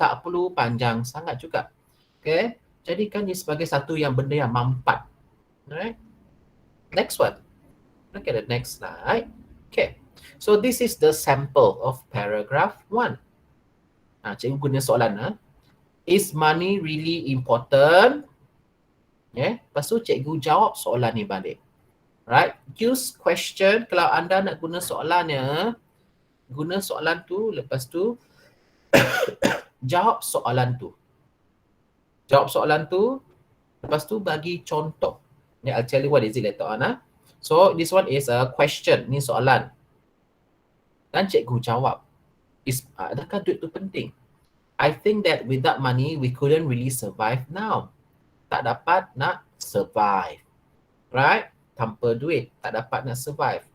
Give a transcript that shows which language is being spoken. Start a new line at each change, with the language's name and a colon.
Malay: Tak perlu panjang sangat juga. Okay, jadikan dia sebagai satu yang benda yang mampat.
English: Alright. Next one. Look at the next slide. Okay, so this is the sample of paragraph 1.
Malay: Cikgu guna soalan.
English: Is money really important?
Malay: Yeah. Lepas tu cikgu jawab soalan ni balik. Right?
English: Use question.
Malay: Kalau anda nak guna soalannya, guna soalan tu, lepas tu jawab soalan tu. Jawab soalan tu, lepas tu bagi contoh.
English: Yeah, I'll tell you what is it later on. So, this one is a question.
Malay: Ni soalan. Dan cikgu jawab. Adakah duit tu penting?
English: I think that without money, we couldn't really survive now.
Malay: Tak dapat nak survive. Right? Tanpa duit, tak dapat nak survive.